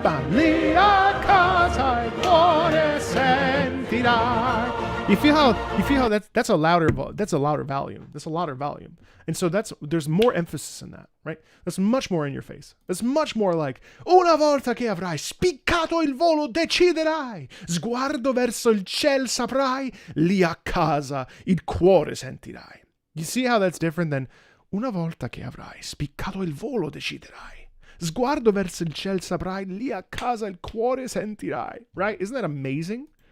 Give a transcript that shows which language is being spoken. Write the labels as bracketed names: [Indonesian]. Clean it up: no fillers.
[Italian] Lì a casa il cuore sentirai. [English] You feel how that's a louder volume. That's a louder volume. And so there's more emphasis in that, right? That's much more in your face. That's much more like [Italian] una volta che avrai spiccato il volo deciderai, sguardo verso il ciel saprai, lì a casa il cuore sentirai. [English] You see how that's different than [Italian] Una volta che avrai spiccato il volo deciderai. Sguardo verso il cielo saprai, lì a casa il cuore sentirai. [English] Right? Isn't that amazing?